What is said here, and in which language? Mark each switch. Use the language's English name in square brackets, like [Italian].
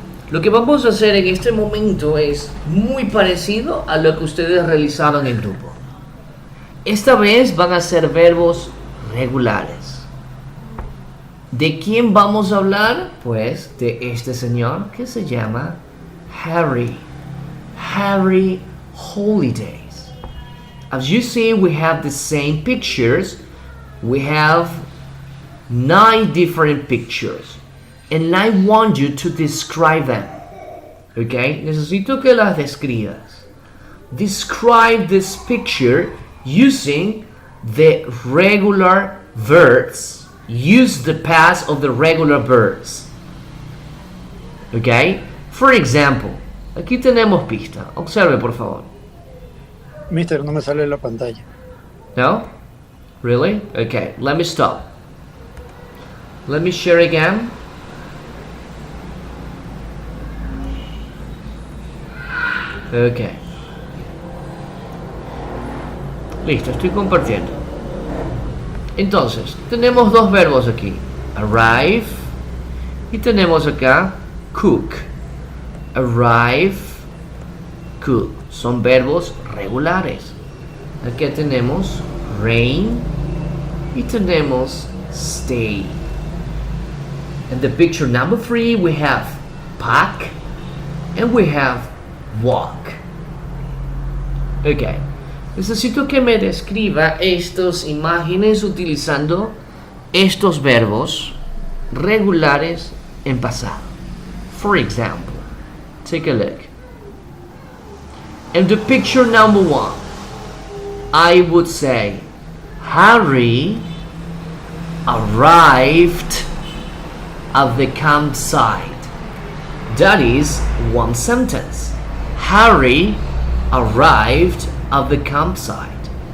[Spanish] Lo que vamos a hacer en este momento es muy parecido a lo que ustedes realizaron en grupo. Esta vez van a ser verbos regulares. ¿De quién vamos a hablar? Pues de este señor que se llama Harry. Harry Holidays. [English] As you see, we have the same pictures. We have 9 different pictures. And I want you to describe them. Okay? [Spanish] Necesito que las describas. [English] Describe this picture using the regular verbs. Use the past of the regular verbs. Okay? For example, [Spanish] aquí tenemos pista. Observe, por favor. Mister, no me sale la pantalla. [English] No? Really? Okay, let me stop. Let me share again. Okay. [Spanish] Listo, estoy compartiendo. Entonces, tenemos dos verbos aquí. Arrive. Y tenemos acá cook. Arrive, cook. Son verbos regulares. Aquí tenemos rain y tenemos stay. [English] In the picture number 3 we have pack and we have walk. [Spanish] Ok, necesito que me describa estas imágenes utilizando estos verbos regulares en pasado. [English] For example, take a look. In the picture number 1, I would say Harry arrived at the campsite. That is one sentence. Harry arrived at the campsite.